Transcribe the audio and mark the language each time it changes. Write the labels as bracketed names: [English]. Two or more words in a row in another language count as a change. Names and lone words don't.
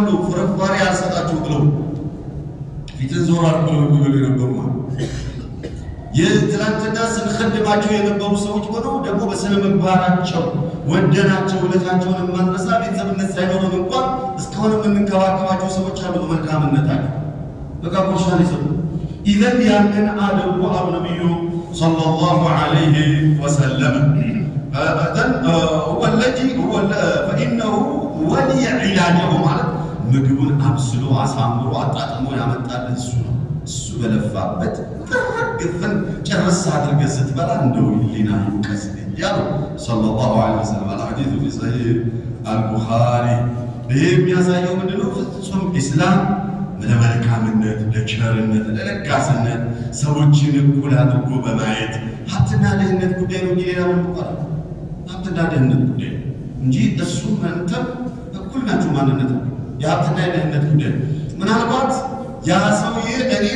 [Amharic] ፍርፋሪ አልሰጣቸው ብለው ፊትን ዞር አድርገው የሚበሉ የነበሩ ማለት የትላንትና ስንخدማቸው የነበሩ ሰዎች ሆነው ደግሞ በስነ ምግባራቸው ወደናቸው ውለታቸውን የማንረሳ ቤተሰብነት ሳይኖረን እንኳን እስካሁን የምንከባከባቸው ሰዎች አሉ በመልካምነታቸው በቃ ቁርሻን ይሰጡ ኢዘን ያንን አደቡ አሉ ነቢዩ [Arabic] صلى الله عليه وسلم فإنه ولي علاجه [Amharic] ማለት ምግቡን አብስሎ አሳምሮ አጣጥሞ ያመጣል እሱ በለፋበት ግፍን ጨርሳ አድርገህ ስትበላ እንደው ሊና ይውቀስ ያሉ [Arabic] صلى الله عليه وسلم الحديث في صحيح البخاري [Amharic] ይሄ የሚያሳየው ምንድነው ፍጹም ኢስላም ለመልካምነት ለቸርነት ለለጋስነት ሰዎችን እኩል አድርጎ በማየት ሀብትና ድህነት ጉዳይ ነው ሌላ ምን ይባላል ሀብትና ድህነት ጉዳይ እንጂ እሱ መንተም እኩል ናቸው ማንነት የሀብትና የድህነት ጉዳይ ምናልባት ያ ሰውዬ እኔን